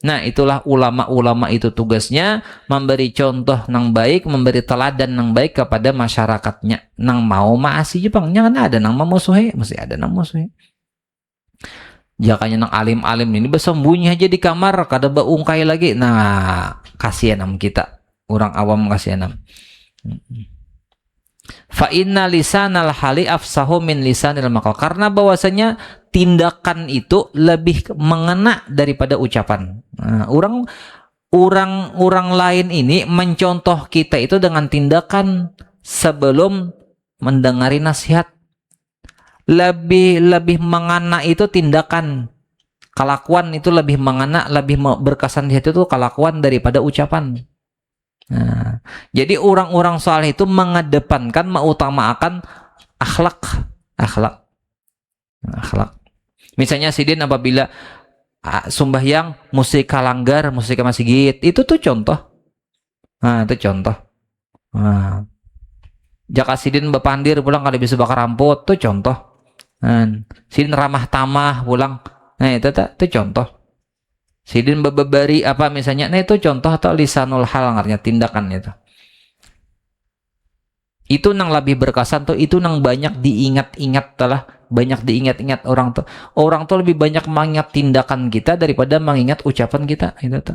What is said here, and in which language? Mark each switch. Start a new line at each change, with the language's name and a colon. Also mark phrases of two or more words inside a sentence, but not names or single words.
Indonesian: Nah, itulah ulama-ulama itu tugasnya memberi contoh nang baik, memberi teladan nang baik kepada masyarakatnya. Nang mau maasi Jepang, jangan ada nang memusuhi, mesti ada nang memusuhi. Jakanya nang alim-alim ini bersembunyi aja di kamar, kada beungkai lagi. Nah, kasihan nam kita, orang awam kasihan nam.
Arabic: Fa inna lisanal hali afsahu min lisanil maqal.
Indonesian: Karena bahwasanya tindakan itu lebih mengena daripada ucapan. Nah, orang lain ini mencontoh kita itu dengan tindakan sebelum mendengari nasihat. Lebih mengena itu tindakan. Kelakuan itu lebih mengena, lebih berkesan di hati itu kelakuan daripada ucapan. Nah, jadi orang-orang saleh itu mengedepankan, mengutamakan akhlak. Misalnya sidin apabila sembahyang musik kalanggar, musik masjid, itu tuh contoh. Nah, itu contoh. Nah, jaka sidin bepandir pulang kada bisa bakar rambut, tuh contoh. Nah, sidin ramah tamah pulang. Nah, itu contoh. Sidin bebari apa misalnya, nah itu contoh atau
Arabic: lisanul hal
Indonesian: artinya tindakan itu. Itu nang lebih berkesan tuh, itu nang banyak diingat-ingat telah, banyak diingat-ingat orang tuh. Orang tuh lebih banyak mengingat tindakan kita daripada mengingat ucapan kita, itu tuh.